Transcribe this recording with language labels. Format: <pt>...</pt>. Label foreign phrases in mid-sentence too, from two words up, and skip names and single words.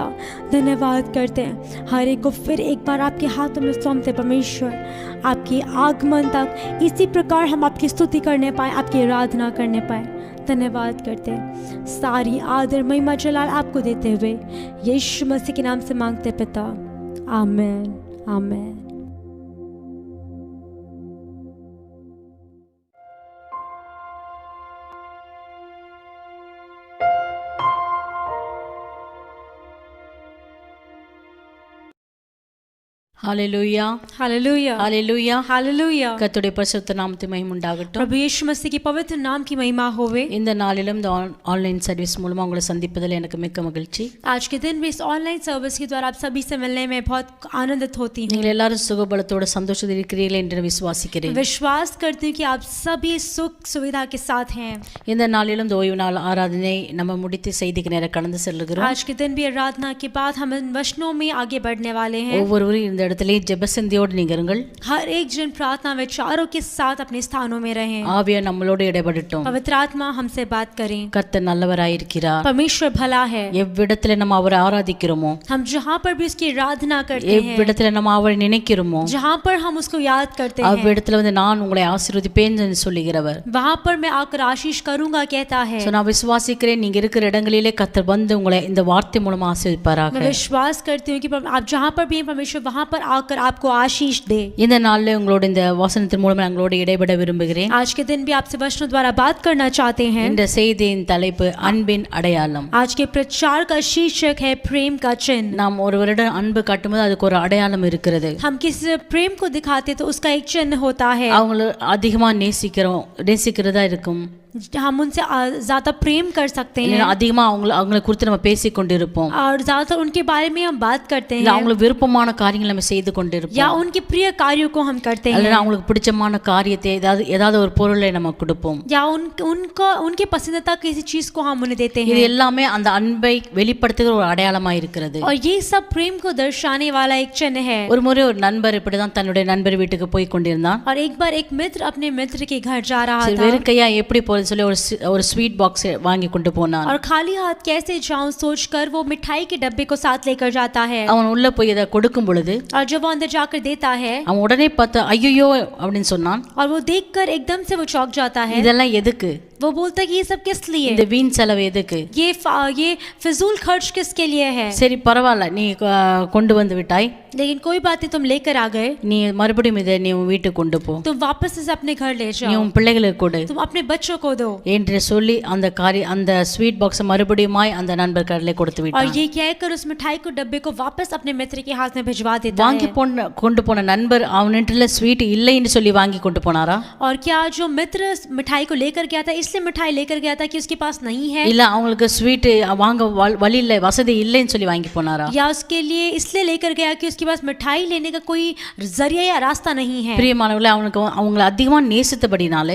<hi>धन्यवाद करते हैं, हर एक को फिर एक बार आपके हाथों में सौंपते परमेश्वर, आपके आगमन तक इसी प्रकार हम आपकी स्तुति करने पाए, आपकी आराधना करने पाए। धन्यवाद करते हैं, सारी आदर महिमा जलाल आपको देते हुए यीशु मसीह के नाम से मांगते पिता, आमीन आमीन।</hi> <ta>ஹல்லேலூயா</ta> <hi>हालेलुया</hi> <ta>ஹல்லேலூயா</ta> <hi>हालेलुया।</hi> <ta>கர்த்தருடைய பரிசுத்த நாமத்துக்கு மகிமை உண்டாகட்டும்।</ta> <hi>प्रभु यीशु मसीह की पवित्र नाम की महिमा होवे।</hi> <ta>இந்த நாளிலும் இந்த</ta> <en>online service</en> <ta>மூலமா உங்களை சந்திப்பதில் எனக்கு மிக்க மகிழ்ச்சி।</ta> <hi>आज के दिन भी इस</hi> <en>online service</en> <hi>के द्वारा आप सभी से मिलने में बहुत आनंदित होती हूँ।</hi> <ta>நீங்கள் எல்லாரும் சுகபலத்தோட சந்தோஷத்தில் இருக்கிறீர்கள் என்று விசுவாசிக்கிறேன்।</ta> <hi>विश्वास करती हूँ कि आप सभी सुख सुविधा के साथ हैं।</hi> <ta>இந்த நாளிலும் இந்த ஓய்வு நாள் ஆராதனை நம்ம முடித்து செய்திக்கு நேர கடந்து செல்கிறோம்।</ta> <hi>आज के दिन भी आराधना के बाद हम इन वचनों में आगे बढ़ने वाले हैं।</hi> <ta>ஒவ்வொருவரும் இந்த இடத்திலே ஜெபசந்தியோடு நீங்க இருங்கள்।</ta> <hi>हर एक जन प्रार्थना विचारों के साथ अपने स्थानों में रहें।</hi> <ta>ஆவியானவர் நம்மளோடு இடைபடட்டும்।</ta> <hi>पवित्र आत्मा हमसे बात करें।</hi> <ta>கர்த்தர் நல்லவராயிருக்கிறார்।</ta> <hi>परमेश्वर भला है।</hi> <ta>எவ்விடத்திலே நம்ம அவரை ஆராதிக்கிறோமோ,</ta> <hi>हम जहाँ पर भी उसकी आराधना करते हैं,</hi> <ta>எவ்விடத்திலே நம்ம அவரை நினைக்கிறோமோ,</ta> <hi>जहाँ पर हम उसको याद करते हैं,</hi> <ta>அவ்விடத்திலே வந்து நான் உங்களை ஆசீர்வதிப்பேன் என்று சொல்லுகிறவர்।</ta> <hi>वहाँ पर मैं आकर आशीष करूंगा कहता है।</hi> <ta>நான் விசுவாசிக்கிறேன், நீங்க இருக்கிற இடங்களிலே கர்த்தர் வந்து உங்களை இந்த வார்த்தை மூலமா ஆசீர்வதிப்பாராக।</ta> <hi>मैं विश्वास करती हूँ कि आप जहाँ पर भी हैं परमेश्वर वहाँ पर आकर आपको आशीष दे।</hi> <ta>இந்த நாள்ல உங்களோட இந்த வசனத்தின் மூலமா உங்களோட இடைபட விரும்புகிறேன்।</ta> <hi>आज के दिन भी आपसे वचनों द्वारा बात करना चाहते हैं।</hi> <ta>இந்த செய்தியின் தலைப்பு அன்பின் அடையாளம்।</ta> <hi>आज के प्रचार का शीर्षक है प्रेम का चिन्ह।</hi> <ta>நாம் ஒருவரிடம் அன்பு காட்டும்போது அதுக்கு ஒரு அடையாளம் இருக்கிறது।</ta> <hi>हम किसी प्रेम को दिखाते तो उसका एक चिन्ह होता है।</hi> <ta>அவங்கள அதிகமா நேசிக்கிறதா இருக்கும்।</ta> <hi>हम उनसे ज्यादा प्रेम कर सकते हैं,</hi> <ta>அதிகமா அவங்களை குறித்து நம்ம பேசிக் கொண்டிருப்போம்,</ta> <hi>और ज्यादातर उनके बारे में हम बात करते हैं,</hi> <ta>அவங்களுக்கு விருப்பமான காரியங்களை நம்ம செய்து கொண்டிருப்போம்,</ta> <hi>या उनके प्रिय कार्यों को हम करते हैं,</hi> <ta>அல்லது அவங்களுக்கு பிடிச்சமான காரியத்தை ஏதாவது ஒரு பொருளை நம்ம கொடுப்போம்,</ta> <hi>या उनके पसंदीदा किसी चीज को हम उन्हें देते हैं।</hi> <ta>இது எல்லாமே அந்த அன்பை வெளிப்படுத்துகிற ஒரு அடையாளமா இருக்கிறது।</ta> <hi>और ये सब प्रेम को दर्शाने वाला एक चिन्ह है।</hi> <ta>ஒரு முறை ஒரு நண்பர் இப்படிதான் தன்னுடைய நண்பர் வீட்டுக்கு போய் கொண்டிருந்தான்।</ta> <hi>और एक बार एक मित्र अपने मित्र के घर जा रहा था,</hi> <ta>வெறும் கையா எப்படி போறது சொல்லி ஒரு</ta> <en>sweet box</en> <ta>வாங்கி கொண்டு போனான்।</ta> <hi>और खाली हाथ कैसे जाऊं सोचकर वो मिठाई के डब्बे को साथ लेकर जाता है।</hi> <ta>அவன் உள்ள போய் இத கொடுக்கும் பொழுது,</ta> <hi>और जब वो अंदर जाकर देता है,</hi> <ta>அவன் உடனே பார்த்து ஐயோ அப்படின்னு சொன்னான்।</ta> <hi>और वो देखकर एकदम से वो चौंक जाता है।</hi> <ta>இதெல்லாம் எதுக்கு?</ta> <hi>वो बोलता है कि ये सब किस लिए,</hi> <ta>இந்த வீண் செலவு எதுக்கு,</ta> <hi>ये फिजूल खर्च किसके लिए है।</hi> <ta>சரி பரவாயில்ல, நீ கொண்டு வந்து விட்டாய்,</ta> <hi>लेकिन कोई बात नहीं, तुम लेकर आ गए,</hi> <ta>நீ மறுபடியும் இதை நீ உன் வீட்டுக்கு கொண்டு போ,</ta> <hi>तुम वापस इसे अपने घर ले</hi> <ta>நீ</ta> <hi>जाओ,</hi> <ta>உன் பிள்ளைகளுக்கு கொடு,</ta> <hi>तुम अपने बच्चों को दो</hi> <ta>என்று சொல்லி அந்த</ta> <en>sweet box</en> <ta>மறுபடியுமாய் அந்த நண்பர் கையில கொடுத்து</ta> <hi>और</hi> <ta>விட்டான்।</ta> <hi>ये कहकर उस मिठाई को डब्बे को वापस अपने मित्र के हाथ में भिजवा देता</hi> <ta>வாங்கி</ta> <hi>है।</hi> <ta>கொண்டு போன நண்பர் அவனிடத்துல ஸ்வீட் இல்லைன்னு சொல்லி வாங்கி கொண்டு போனாரா?</ta> <hi>और क्या जो मित्र मिठाई को लेकर गया था इसलिए मिठाई लेकर गया था कि उसके पास नहीं है,</hi> <ta>இல்ல அவங்களுக்கு ஸ்வீட் வாங்க வழி இல்லை, வசதி இல்லைன்னு சொல்லி வாங்கி போனாரா?</ta> <hi>या उसके लिए इसलिए लेकर गया कि उसके पास मिठाई लेने का कोई जरिया या रास्ता नहीं है।</hi> <ta>பிரியமானவர்களே, அவங்களை அதிகமா நேசித்தபடினாலே,</ta>